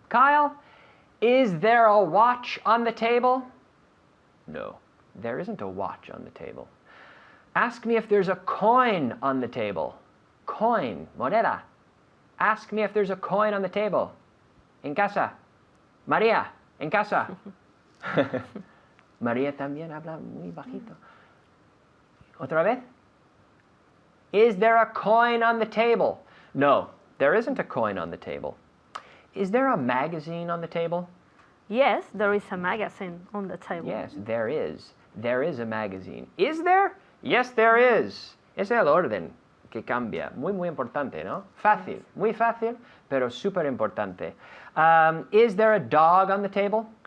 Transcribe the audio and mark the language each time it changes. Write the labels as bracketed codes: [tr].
[en] Kyle, is there a watch on the table? No, there isn't a watch on the table. Ask me if there's a coin on the table. Coin. Moneda. Ask me if there's a coin on the table. [es] En casa. María, en casa. María también habla muy bajito. Otra vez. [en] Is there a coin on the table? No, there isn't a coin on the table. Is there a magazine on the table? Yes, there is a magazine on the table. Yes, there is. There is a magazine. Is there? Yes, there is. [es] Es el orden que cambia. Muy, muy importante, ¿no? Fácil. Muy fácil, pero súper importante. [en] Is there a dog on the table?